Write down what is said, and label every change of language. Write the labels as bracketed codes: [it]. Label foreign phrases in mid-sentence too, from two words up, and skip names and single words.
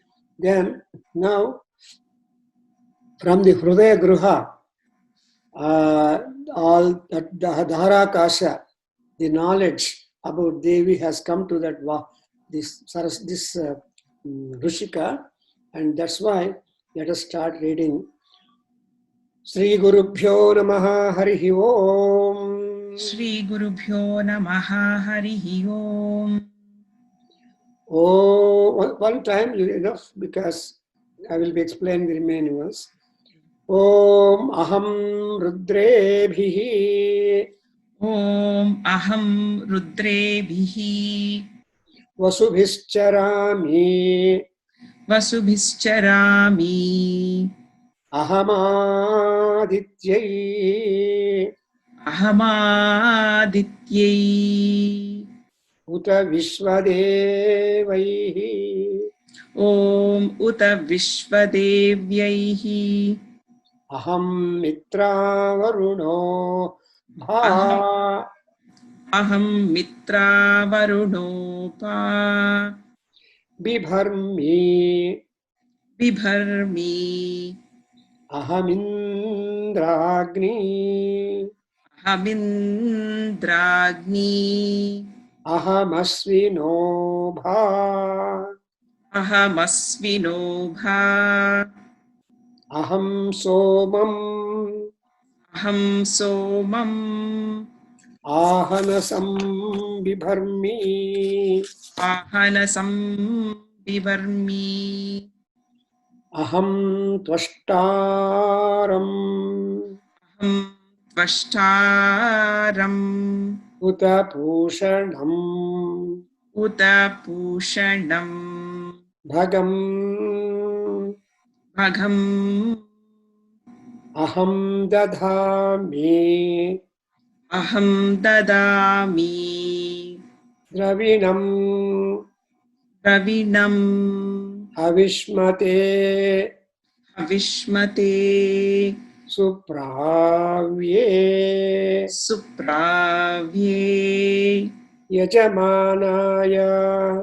[en] Then now from the [sa] हृदय गृह, [en] all that Dhara Kasha, the knowledge about Devi has come to that this Rishika, and that's why let us start reading. [sa] श्री गुरुभ्यो नमः हरिः ॐ. श्री गुरुभ्यो नमः हरिः ॐ. [en] Oh, one time enough, because I will be explaining the remaining ones. [sa] ॐ अहं रुद्रेभिः. ॐ अहं रुद्रेभिः. Vasubhischarami. Vasubhischarami. Ahamaadityai. Ahamaadityai. उत विश्वदेवैः. ॐ उत विश्वदेव्यैः. अहं मित्र वरुणो भ. अहं मित्र वरुणोप. Bibharmi. Bibharmi. Ahamindragni. Ahamindragni. अहमश्विनो भ. Ahamasvinobha. अहं सोमं. अहं सोमं. अहनसं बिभर्मि. अहनसं बिवर्मि. अहं त्वष्टारं. अहं त्वष्टारं. उत पूषणं. उत पूषणं. Bhagam. Bhagam. अहं दधामि. अहं ददामि. Dravinam. Pravinam. Avishmate. Avishmate. Supravye. Supravye. Yajamanaya.